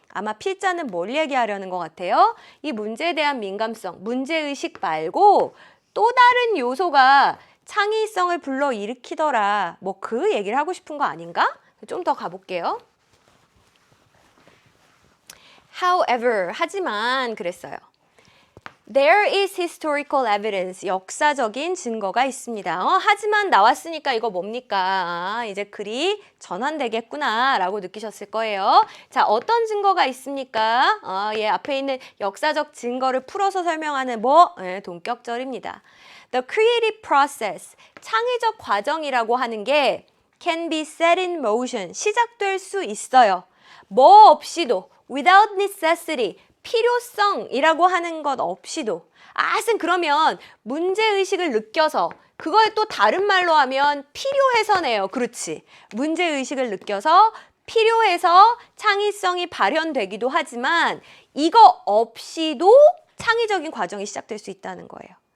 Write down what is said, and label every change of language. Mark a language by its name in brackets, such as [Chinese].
[Korean] 아마 필자는 뭘 얘기하려는 것 같아요? 이 문제에 대한 민감성, 문제의식 말고 또 다른 요소가 창의성을 불러일으키더라. 뭐 그 얘기를 하고 싶은 거 아닌가? 좀 더 가볼게요. [English] However, [Korean] 하지만 그랬어요. [English] There is historical evidence. [Korean] 역사적인 증거가 있습니다. 하지만 나왔으니까 이거 뭡니까? 아, 이제 글이 전환되겠구나 라고 느끼셨을 거예요. 자, 어떤 증거가 있습니까? 예, 앞에 있는 역사적 증거를 풀어서 설명하는 뭐? 예, 동격절입니다. [English] The creative process. [Korean] 창의적 과정이라고 하는 게 [English] can be set in motion. [Korean] 시작될 수 있어요. 뭐 없이도 [English] without necessity. [Korean] 필요성이라고 하는 것 없이도 쌤 그러면 문제의식을 느껴서 그걸 또 다른 말로 하면 필요해서네요. 그렇지. 문제의식을 느껴서 필요해서 창의성이 발현되기도 하지만 이거 없이도 창의적인 과정이 시작될 수 있다는 거예요.